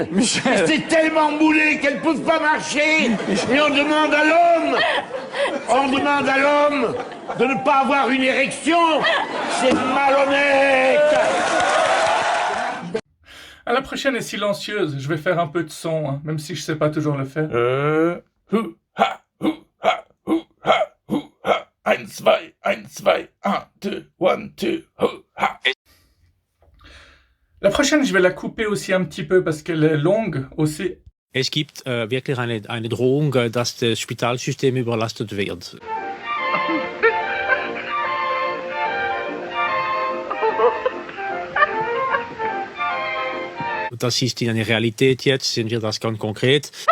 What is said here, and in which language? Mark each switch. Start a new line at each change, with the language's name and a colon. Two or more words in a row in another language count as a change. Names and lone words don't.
French: Et c'est tellement moulé qu'elles ne peuvent pas marcher. Et on demande à l'homme de ne pas avoir une érection. C'est malhonnête. Ah, la prochaine est silencieuse, je vais faire un peu de son, hein, même si je sais pas toujours le faire. Hu, ha, hu, ha, hu, ha, hu, ha. 1, 2, 1, 2, 1, 2, 1, 2, hu, ha. La prochaine, je vais la couper aussi un petit peu parce qu'elle est longue aussi.
German: Es gibt wirklich eine Drohung, dass das Spitalsystem überlastet wird. Das ist eine Realität jetzt, sehen wir das ganz konkret.